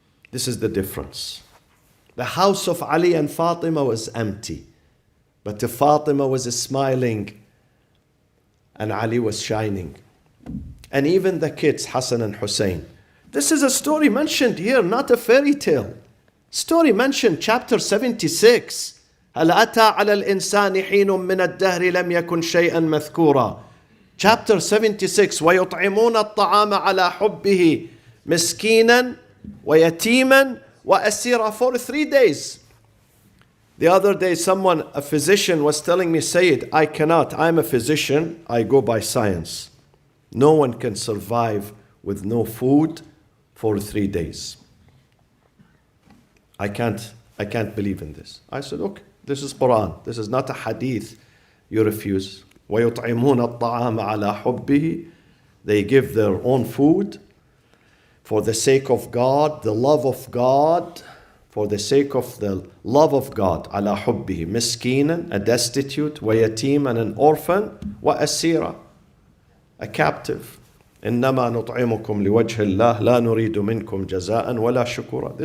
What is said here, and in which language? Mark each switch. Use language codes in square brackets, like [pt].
[en] This is the difference. The house of Ali and Fatima was empty, but Fatima was smiling and Ali was shining. And even the kids, Hassan and Hussein. This is a story mentioned here, not a fairy tale. Story mentioned, chapter 76. [ar] هل أتى على الإنسان حين من الدهر لم يكن شيئا مذكورا. [en] Chapter 76. [ar] ويطعمون الطعام على حبه مسكينا ويتيما وأسيرا. [en] For 3 days. The other day a physician was telling me, Sayyid, I cannot. I'm a physician. I go by science. No one can survive with no food for 3 days. I can't believe in this. I said, okay, this is Quran. This is not a hadith. You refuse. [ar] وَيُطْعِمُونَ الطَّعَامَ عَلَى حُبِّهِ. [en] They give their own food for the sake of God, the love of God, for the sake of the love of God. [ar] عَلَى حُبِّهِ. [en] مسكينا, a destitute, وَيَتِيمًا, an orphan, وَأَسِيرًا, a captive. [ar] إنما نطعمكم لوجه الله لا نريد منكم جزاء ولا شكورا.